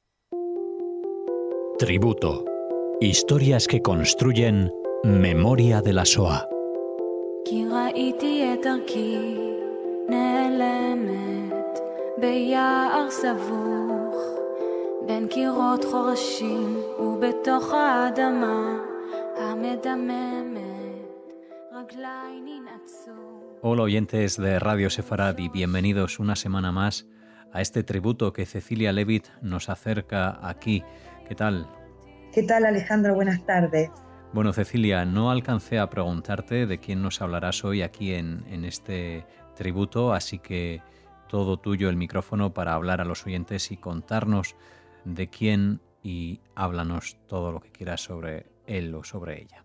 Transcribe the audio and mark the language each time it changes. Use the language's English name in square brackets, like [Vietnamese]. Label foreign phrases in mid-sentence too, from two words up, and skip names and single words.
[Spanish] Tributo. Historias que construyen memoria de la Shoah. [Hebrew] כי ראיתי את דרכי נעלמת ביער סבוך בין קירות חורשים ובתוך האדמה המדממת רגליי ננעצו. [Spanish] Hola oyentes de Radio Sefarad y bienvenidos una semana más a este tributo que Cecilia Levitt nos acerca aquí. ¿Qué tal? ¿Qué tal, Alejandro? Buenas tardes. Bueno, Cecilia, no alcancé a preguntarte de quién nos hablarás hoy aquí en este tributo, así que todo tuyo el micrófono para hablar a los oyentes y contarnos de quién y háblanos todo lo que quieras sobre él o sobre ella.